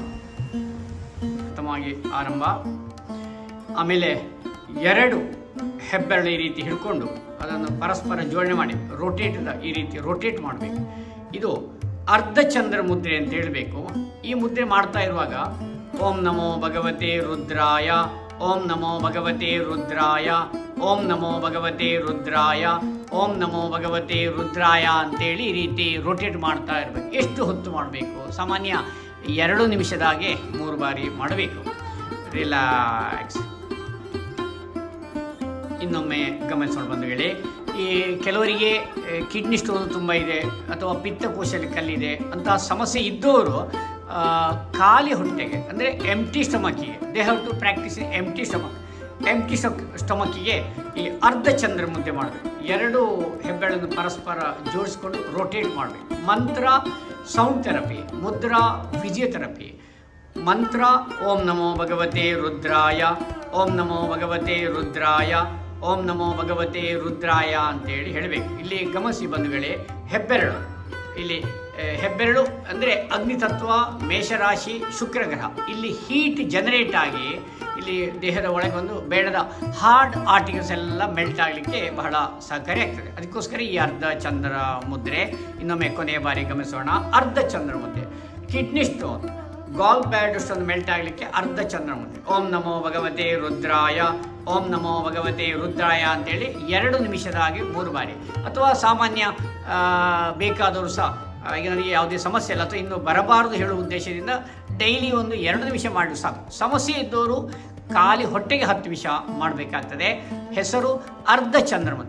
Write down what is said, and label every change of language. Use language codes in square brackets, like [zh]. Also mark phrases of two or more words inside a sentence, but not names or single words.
[kn] ಉತ್ತಮವಾಗಿ ಆರಂಭ. ಆಮೇಲೆ 2 ಹೆಬ್ಬೆರಳು ಈ ರೀತಿ ಹಿಡ್ಕೊಂಡು ಅದನ್ನು ಪರಸ್ಪರ ಜೋಡಣೆ ಮಾಡಿ ಈ ರೀತಿ ರೋಟೇಟ್ ಮಾಡಬೇಕು. ಇದು ಅರ್ಧ ಚಂದ್ರ ಮುದ್ರೆ ಅಂತ ಹೇಳಬೇಕು. ಈ ಮುದ್ರೆ ಮಾಡ್ತಾ ಇರುವಾಗ [sa] ಓಂ ನಮೋ ಭಗವತೆ ರುದ್ರಾಯ, ಓಂ ನಮೋ ಭಗವತೆ ರುದ್ರಾಯ, ಓಂ ನಮೋ ಭಗವತೆ ರುದ್ರಾಯ, ಓಂ ನಮೋ ಭಗವತೆ ರುದ್ರಾಯ [kn] ಅಂತೇಳಿ ಈ ರೀತಿ ರೋಟೇಟ್ ಮಾಡ್ತಾ ಇರಬೇಕು. ಎಷ್ಟು ಹೊತ್ತು ಮಾಡಬೇಕು? ಸಾಮಾನ್ಯ 2 ನಿಮಿಷದಾಗೆ 3 ಬಾರಿ ಮಾಡಬೇಕು. ರಿಲ್ಯಾಕ್ಸ್. ಇನ್ನೊಮ್ಮೆ ಗಮನಿಸೋಣ ಬಂಧುಗಳೇ, ಈ ಕೆಲವರಿಗೆ [en] kidney stone [kn] ತುಂಬ ಇದೆ ಅಥವಾ ಪಿತ್ತಕೋಶದಲ್ಲಿ ಕಲ್ಲಿದೆ ಅಂತಹ ಸಮಸ್ಯೆ ಇದ್ದವರು ಖಾಲಿ ಹೊಟ್ಟೆಗೆ ಅಂದರೆ [en] empty stomachಕ್ಕಿಗೆ, they have to practise empty stomachಕ್ಕಿಗೆ [kn] ಈ ಅರ್ಧ ಚಂದ್ರ ಮುದ್ದೆ ಮಾಡಬೇಕು. 2 ಹೆಬ್ಬೆರಳನ್ನು ಪರಸ್ಪರ ಜೋಡಿಸ್ಕೊಂಡು ರೋಟೇಟ್ ಮಾಡಬೇಕು. ಮಂತ್ರ [en] sound therapy, [kn] ಮುದ್ರಾ ಫಿಸಿಯೋಥೆರಪಿ. ಮಂತ್ರ [sa] ಓಂ ನಮೋ ಭಗವತೆ ರುದ್ರಾಯ, ಓಂ ನಮೋ ಭಗವತೆ ರುದ್ರಾಯ, ಓಂ ನಮೋ ಭಗವತೆ ರುದ್ರಾಯ [kn] ಅಂತೇಳಿ ಹೇಳಬೇಕು. ಇಲ್ಲಿ ಗಮನಿಸಿ ಬಂಧುಗಳೇ, ಹೆಬ್ಬೆರಳು, ಇಲ್ಲಿ ಹೆಬ್ಬೆರಳು ಅಂದರೆ ಅಗ್ನಿತತ್ವ, ಮೇಷರಾಶಿ, ಶುಕ್ರಗ್ರಹ. ಇಲ್ಲಿ [en] heat generate [kn] ಆಗಿ ಇಲ್ಲಿ ದೇಹದ ಒಳಗೊಂದು ಬೇಡದ [en] hard articles [kn] ಎಲ್ಲ ಮೆಲ್ಟ್ ಆಗಲಿಕ್ಕೆ ಬಹಳ ಸಹಕಾರಿ ಆಗ್ತದೆ. ಅದಕ್ಕೋಸ್ಕರ ಈ ಅರ್ಧ ಚಂದ್ರ ಮುದ್ರೆ ಇನ್ನೊಮ್ಮೆ ಕೊನೆಯ ಬಾರಿ ಗಮನಿಸೋಣ. ಅರ್ಧ ಚಂದ್ರ ಮುದ್ರೆ. [en] kidney stone, gall bladder stone melt [kn] ಆಗಲಿಕ್ಕೆ ಅರ್ಧ ಚಂದ್ರ ಮುದ್ರೆ. [sa] ಓಂ ನಮೋ ಭಗವತೆ ರುದ್ರಾಯ, ಓಂ ನಮೋ ಭಗವತೆ ರುದ್ರಾಯ [kn] ಅಂತೇಳಿ 2 ನಿಮಿಷದಾಗಿ 3 ಬಾರಿ. ಅಥವಾ ಸಾಮಾನ್ಯ ಬೇಕಾದವರು ಸಹ, ಈಗ ನನಗೆ ಯಾವುದೇ ಸಮಸ್ಯೆ ಇಲ್ಲ ಅಥವಾ ಇನ್ನು ಬರಬಾರದು ಹೇಳುವ ಉದ್ದೇಶದಿಂದ ಡೈಲಿ ಒಂದು 2 ನಿಮಿಷ ಮಾಡಿ ಸಾಕು. ಸಮಸ್ಯೆ ಇದ್ದವರು ಖಾಲಿ ಹೊಟ್ಟೆಗೆ 10 ನಿಮಿಷ ಮಾಡಬೇಕಾಗ್ತದೆ. ಹೆಸರು ಅರ್ಧ ಚಂದ್ರ ಮುದ್ರೆ.